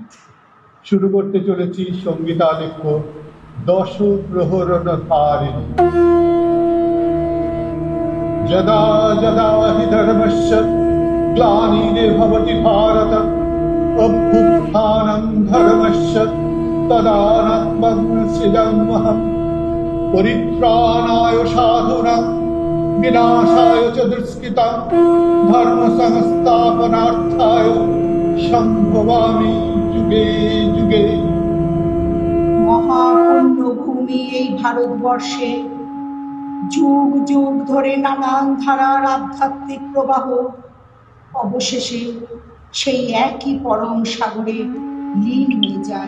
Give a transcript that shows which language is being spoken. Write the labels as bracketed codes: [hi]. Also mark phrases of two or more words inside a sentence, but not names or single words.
[bn] শুরু করতে চলেছি সঙ্গীতালেখ্য দশ প্রহরণধারিণী। [sa] যদা যদা হি ধর্মস্য গ্লানির্ভবতি ভারত অভ্যুত্থানং ধর্মস্য তদাত্মনঃ সৃজাম্যহम् পরিত্রাণায় সাধুনাং বিনাশায় চ দুষ্কৃতাং ধর্ম সংস্থাপনার্থায় সম্ভবামি যুগে যুগে। [bn] মহাপুণ্যভূমি এই ভারতবর্ষে যুগ যুগ ধরে নানান ধারার আধ্যাত্মিক প্রবাহ অবশেষে সেই একই পরম সাগরে লীন হয়ে যায়।